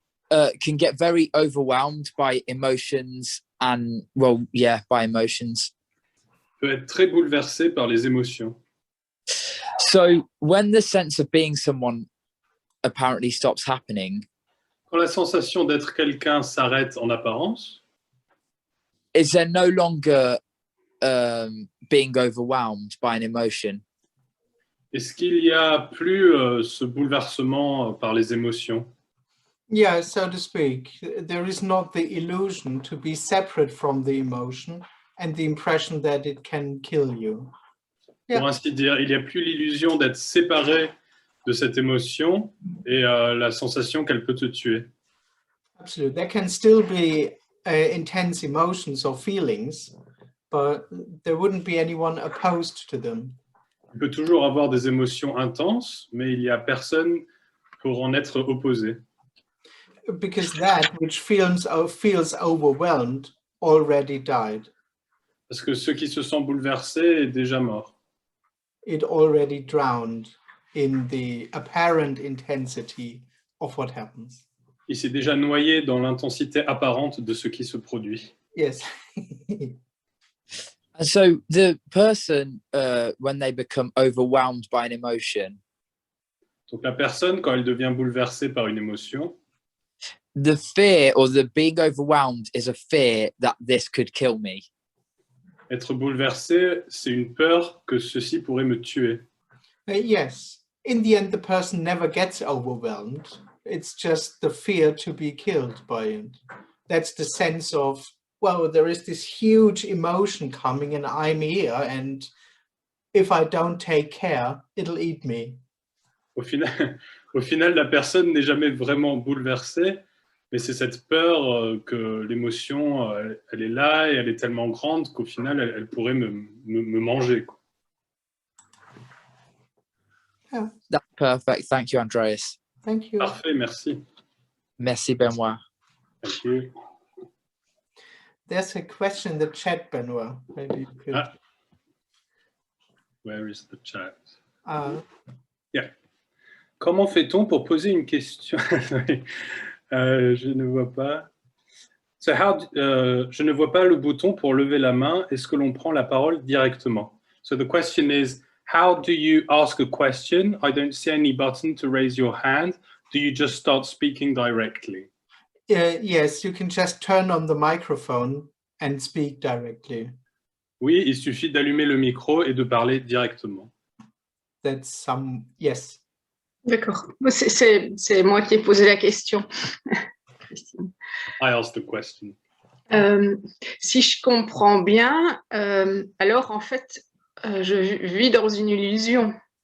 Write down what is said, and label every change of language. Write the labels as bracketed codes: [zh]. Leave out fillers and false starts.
[en] Can get very overwhelmed by emotions and, by emotions. [fr] peut être très bouleversé par les émotions. [en] So when the sense of being someone apparently stops happening, [fr] Quand la sensation d'être quelqu'un s'arrête en apparence, [en] is there no longer being overwhelmed by an emotion? [fr] est-ce qu'il n'y a plus ce bouleversement par les émotions? [en] Yeah, so to speak, there is not the illusion to be separate from the emotion and the impression that it can kill you. Yeah. [fr] Pour ainsi dire, il n'y a plus l'illusion d'être séparé de cette émotion et la sensation qu'elle peut te tuer. [en] Absolutely. There can still be intense emotions or feelings, but there wouldn't be anyone opposed to them. [fr] Il peut toujours avoir des émotions intenses, mais il n'y a personne pour en être opposé. [en] Because that which feels overwhelmed already died. [fr] Parce que ce qui se sent bouleversé est déjà mort. [en] It already drowned in the apparent intensity of what happens. [fr] Il s'est déjà noyé dans l'intensité apparente de ce qui se produit. [en] Yes. And so the person, when they become overwhelmed by an emotion, [fr] Donc la personne, quand elle devient bouleversée par une émotion, [en] the fear or the being overwhelmed is a fear that this could kill me. [fr] être bouleversé, c'est une peur que ceci pourrait me tuer. [en] Yes. In the end, the person never gets overwhelmed. It's just the fear to be killed by it. That's the sense of, well, there is this huge emotion coming and I'm here, and if I don't take care, it'll eat me. [fr] Au final, la personne n'est jamais vraiment bouleversée, mais c'est cette peur que l'émotion, elle est là et elle est tellement grande qu'au final, elle pourrait me manger, quoi. [en] Yeah. That's perfect. Thank you, Andreas. Thank you. [fr] Parfait, merci. Merci, Benoit. [en] Thank you. There's a question in the chat, Benoit. Maybe you could. Ah. Where is the chat? Yeah. [fr] Comment fait-on pour poser une question? Je ne vois pas. So je ne vois pas le bouton pour lever la main. Est-ce que l'on prend la parole directement? [en] So the question is, how do you ask a question? I don't see any button to raise your hand. Do you just start speaking directly? Yes, you can just turn on the microphone and speak directly. [fr] Oui, il suffit d'allumer le micro et de parler directement. [en] Yes. [fr] D'accord. C'est moi qui ai posé la question. [en] I asked the question. [fr] Si je comprends bien, alors en fait, je vis dans une illusion.